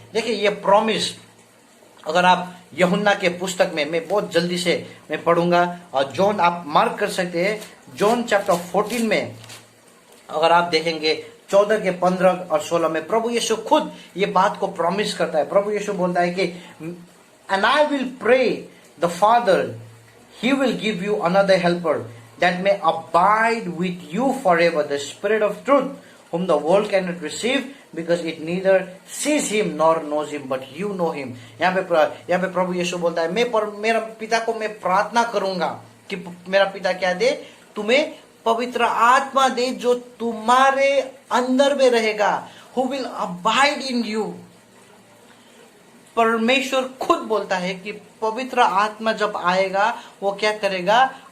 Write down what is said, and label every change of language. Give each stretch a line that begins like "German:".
Hindi: देखिए ये प्रॉमिस, अगर आप यूहन्ना के पुस्तक में, मैं बहुत जल्दी से मैं पढ़ूंगा और जॉन आप मार्क कर सकते हैं, जॉन चैप्टर 14 में अगर आप देखेंगे 14 के 15 और 16 में प्रभु यीशु खुद ये बात को प्रॉमिस करता है। प्रभु यीशु बोलता है कि
English: And I will pray the father, he will give you another helper that may abide with you forever, the Spirit of truth, whom the world cannot receive because it neither sees him nor knows him, but you know him.
Hindi: यहाँ पे प्रभु यीशु बोलता है मेरा पिता को मैं प्रार्थना करूंगा कि मेरा पिता क्या दे? तुम्हें पवित्र आत्मा दे जो तुम्हारे अंदर में रहेगा,
English: who will abide in you.
Hindi: परमेश्वर खुद बोलता है कि पवित्र आत्मा जब आएगा वो क्या करेगा?